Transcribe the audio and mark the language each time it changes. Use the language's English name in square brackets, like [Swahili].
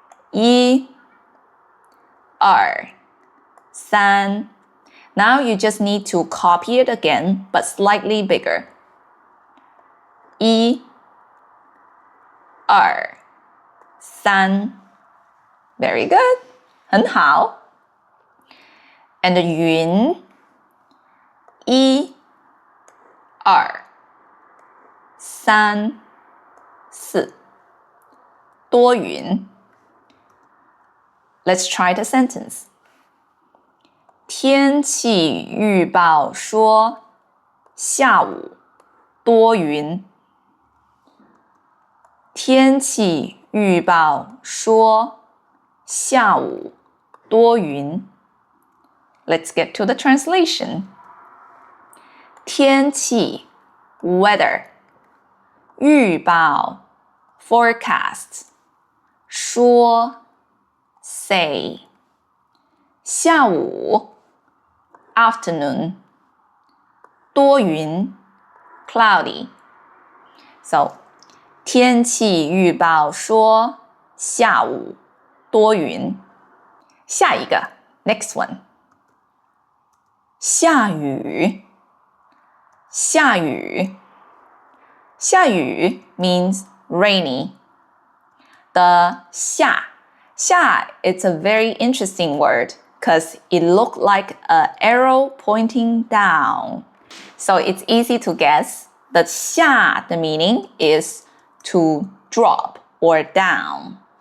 [Chinese] 一、二、三 [English] Now you just need to copy it again, but slightly bigger. [Chinese] 一、二、三 [English] Very good. [Chinese] 很好。 [English] And the [Chinese] 云一、二、三、四多云。 [English] Let's try the sentence. [Chinese] 天气预报说下午多云。天气预报说下午多云。 [English] Let's get to the translation. 天气 weather 预报 forecast 说 say 下午 afternoon 多云 cloudy. [Chinese] So 天气预报说下午多云。下一个 [English] next one [Chinese] 下雨下雨下雨 [English] means rainy. The 下 it's a very interesting word because it looked like an arrow pointing down. So it's easy to guess that 下 the meaning is to drop or down.